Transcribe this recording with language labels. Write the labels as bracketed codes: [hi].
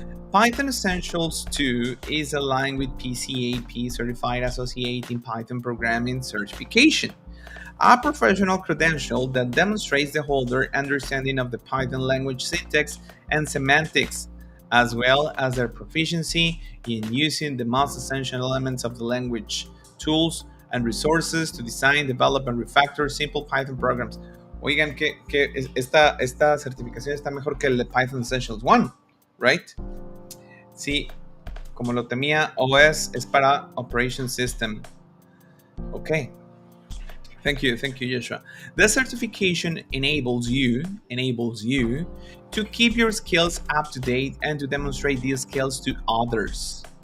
[en] Python Essentials 2 is aligned with PCAP Certified Associating Python Programming Certification, a professional credential that demonstrates the holder understanding of the Python language syntax and semantics, as well as their proficiency in using the most essential elements of the language, tools, and resources to design, develop, and refactor simple Python programs. [es] Oigan, que esta certificación está mejor que el de Python Essentials 1, right? Sí, como lo temía, OS es para Operation System. [en] Okay. Thank you, Joshua. The certification enables you to keep your skills up to date and to demonstrate these skills to others.